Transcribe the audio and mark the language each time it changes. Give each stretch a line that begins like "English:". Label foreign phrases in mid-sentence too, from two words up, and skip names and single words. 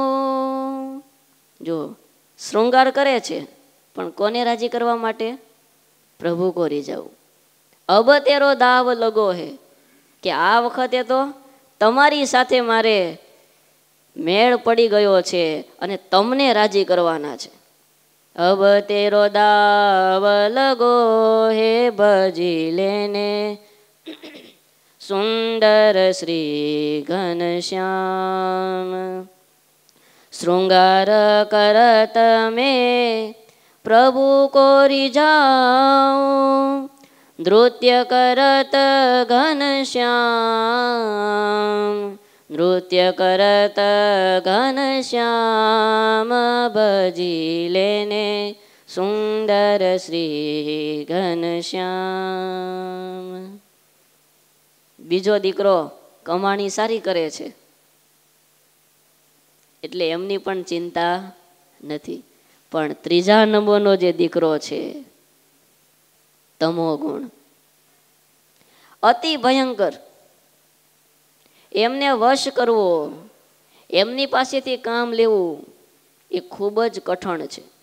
Gujarati: જો શૃંગાર કરે છે પણ કોને રાજી કરવા માટે? પ્રભુ કોરી જાઉં.
Braj: अब तेरो दाव लगो हे
Gujarati: કે આ વખતે તો તમારી સાથે મારે મેળ પડી ગયો છે અને તમને રાજી કરવાના છે.
Braj: अब तेरो दाव लगो हे भजी लेने सुंदर श्री घनश्याम श्रृंगार करत में प्रभु को रिझाऊं नृत्य करत घनश्याम नृत्य करत घनश्याम भजी लेने सुंदर श्री घनश्याम.
Gujarati: બીજો દીકરો કમાણી સારી કરે છે એટલે એમની પણ ચિંતા નથી, પણ ત્રીજા નંબરનો જે દીકરો છે તમો ગુણ અતિ ભયંકર, એમને વશ કરવો, એમની પાસેથી કામ લેવું એ ખૂબ જ કઠણ છે.